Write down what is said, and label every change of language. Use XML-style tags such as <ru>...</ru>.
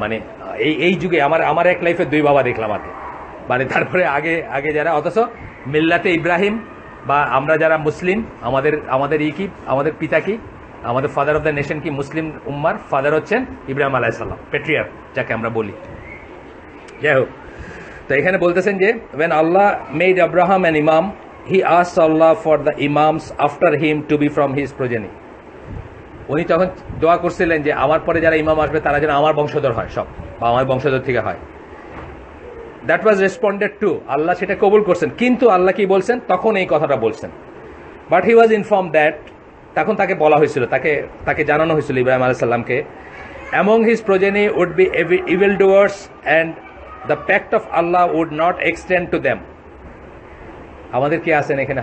<bn>মানে এই যুগে আমার এক লাইফে দুই বাবা দেখলাম আর কি। মানে তারপরে আগে যারা, অথচ মিল্লাতে ইব্রাহিম বা আমরা যারা মুসলিম, আমাদের কি আমাদের পিতা কি, আমাদের</bn> <en>father of the nation</en> <bn>কি, মুসলিম উম্মার ফাদার হচ্ছেন ইব্রাহিম আলাইহিস সালাম, পেট্রিয়ার্ক যাকে আমরা বলি। যাই হোক, তো এখানে বলতেছেন যে</bn> <en>when Allah made Abraham an imam, he asked Allah for the imams after him to be from his progeny.</en> <bn>উনি তখন দোয়া করছিলেন যে আমার পরে যারা ইমাম আসবে তারা যেন আমার বংশধর হয় সব, বা আমার বংশধর থেকে হয়।</bn> <en>that was responded to,</en> <bn>আল্লাহ সেটা কবুল করছেন। কিন্তু আল্লাহ কি বলছেন তখন এই কথাটা বলছেন,</bn> <en>but he was inform that,</en> <bn>তখন তাকে বলা হয়েছিল, তাকে জানানো হয়েছিল ইব্রাহিম আলাইহিস সালামকে,</bn> <en>among his progeny would be evil doers and the pact of Allah would not extend to them.</en> <bn>আমাদের কি আছেন এখানে?</bn>